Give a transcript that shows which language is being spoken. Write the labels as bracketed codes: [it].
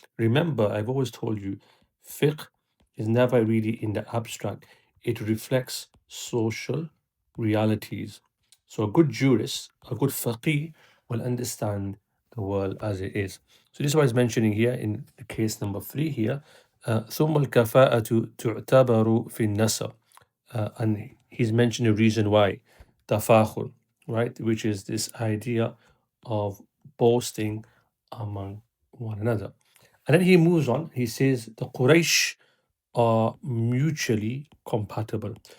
[en] Remember, I've always told you, fiqh is never really in the abstract. It reflects social realities. So a good jurist, a good faqih will understand the world as it is. So this is what he's mentioning here in the case number 3 here. [ar] ثم الكفاءة تعتبر في النسب. [en] And he's mentioned a reason why. تفاخر, right? Which is this idea of boasting among one another. And then he moves on. He says the Quraysh are mutually compatible.